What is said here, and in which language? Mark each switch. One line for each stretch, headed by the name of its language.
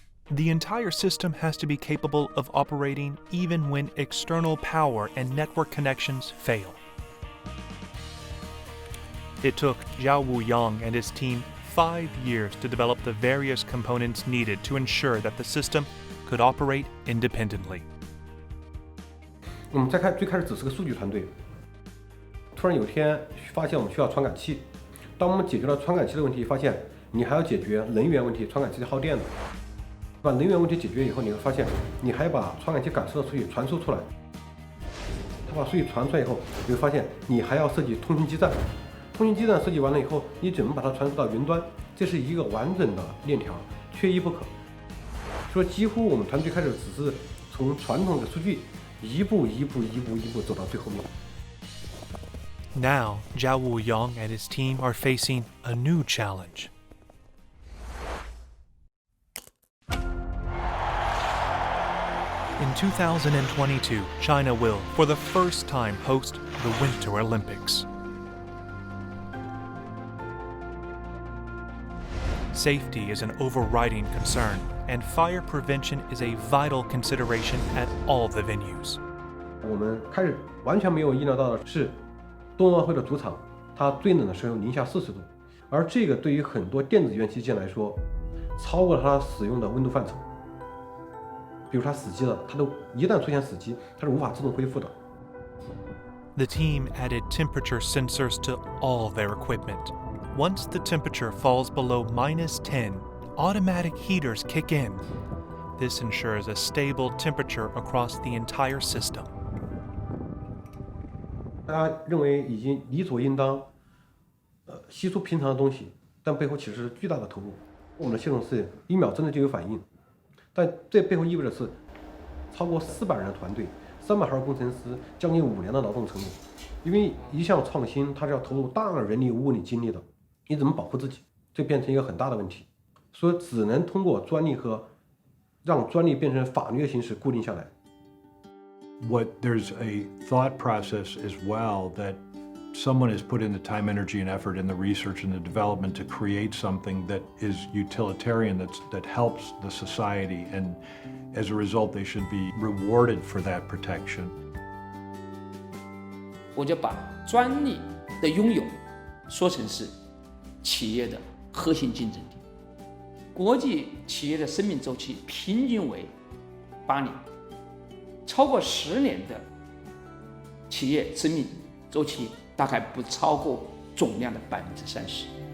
English: The entire system has to be capable of operating even when external power and network connections fail. It took Zhao Wuyang and his team 5 years to develop the various components needed to ensure that the system could operate independently.
Chinese: 我们最开始只是个数据团队，突然有一天发现我们需要传感器。当我们解决了传感器的问题，发现你还要解决能源问题，传感器是耗电的。把能源问题解决以后，你会发现你还把传感器感受的数据传输出来。它把数据传出来以后，你会发现你还要设计通讯基站。通讯基站设计完了以后，你怎么把它传输到云端？这是一个完整的链条，缺一不可。所以几乎我们团队开始只是从传统的数据一步走到最后面。
English: Now, Zhao Wuyang and his team are facing a new challenge. In 2022, China will, for the first time, host the Winter Olympics. Safety is an overriding concern, and fire prevention is a vital consideration at all the venues.
Chinese: 我们开始完全没有意料到的是，冬奥会的主场，它最冷的时候-40度，而这个对于很多电子元器件来说，超过了它使用的温度范畴。比如它死机了，它都一旦出现死机，它是无法自动恢复的。
English: The team added temperature sensors to all their equipment. Once the temperature falls below -10, automatic heaters kick in. This ensures a stable temperature across the entire system.
Chinese: 大家认为已经理所应当，稀疏平常的东西，但背后其实是巨大的投入。我们的系统是1秒之内就有反应，但这背后意味着是超过400人的团队，300号工程师，将近5年的劳动成果。因为一项创新，它是要投入大量的人力、物力、精力的。你怎么保护自己？这变成一个很大的问题，所以只能通过专利和让专利变成法律的形式固定下来。
English: There's a thought process as well that someone has put in the time, energy, and effort in the research and the development to create something that is utilitarian, that helps the society, and as a result, they should be rewarded for that protection.
Chinese: 我就把专利的拥有说成是 企业的核心竞争力，国际企业的生命周期平均为8年，超过10年的企业生命周期大概不超过总量的30%。